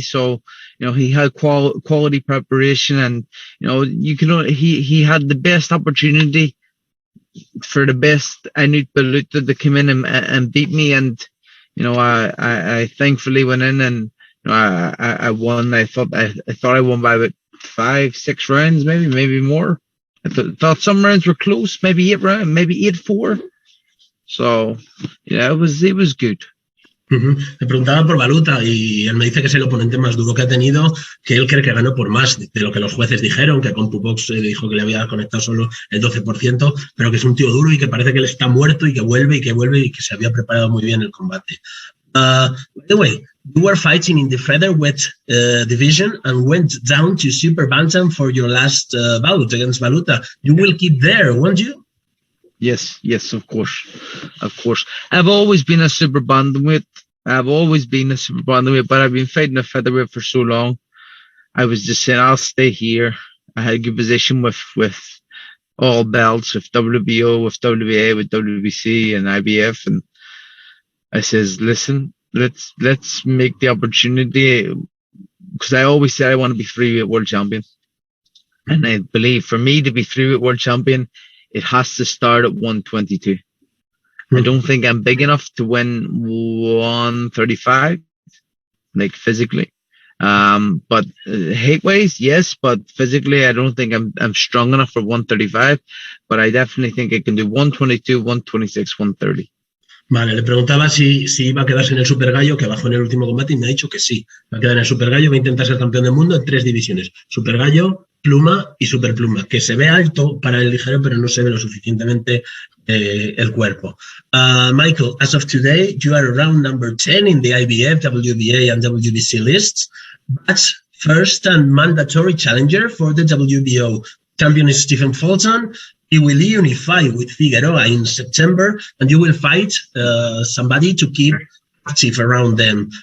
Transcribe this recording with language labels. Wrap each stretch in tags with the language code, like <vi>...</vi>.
<en>So, he had quality preparation, and, he had the best opportunity for the best Inuit Baluta to come in and beat me. And, I thankfully went in, and, I won. I thought I won by about 5-6 rounds, maybe more. I thought some rounds were close, maybe 8 rounds, maybe 8-4. So, yeah, it was good.</en> <es>Me preguntaba por Baluta y él me dice que es el oponente más duro que ha tenido, que él cree que ganó por más de lo que los jueces dijeron, que con Pupox dijo que le había conectado solo el 12%, pero que es un tío duro y que parece que él está muerto y que vuelve y que se había preparado muy bien el combate.</es> <en>By the way, you were fighting in the featherweight division and went down to super bantam for your last bout against Baluta. You will keep there, won't you? Yes, of course. I've always been a super bantamweight. But I've been fighting a featherweight for so long. I was just saying, I'll stay here. I had a good position with all belts, with WBO, with WBA, with WBC and IBF. And I says, listen, let's make the opportunity, because I always said I want to be freeweight world champion. And I believe for me to be freeweight world champion, it has to start at 122. I don't think I'm big enough to win 135, like physically. But height-wise, yes, but physically, I don't think I'm strong enough for 135. But I definitely think I can do 122, 126, 130.</en> <es>Vale, le preguntaba si iba a quedarse en el Super Gallo, que bajó en el último combate, y me ha dicho que sí. Va a quedar en el Super Gallo, va a intentar ser campeón del mundo en 3 divisiones. Super Gallo, pluma y superpluma, que se ve alto para el ligero, pero no se ve lo suficientemente el cuerpo.</es> <en>Michael, as of today, you are around number 10 in the IBF, WBA and WBC lists, but first and mandatory challenger for the WBO. Champion is Stephen Fulton. He will unify with Figueroa in September, and you will fight somebody to keep active around them.</en>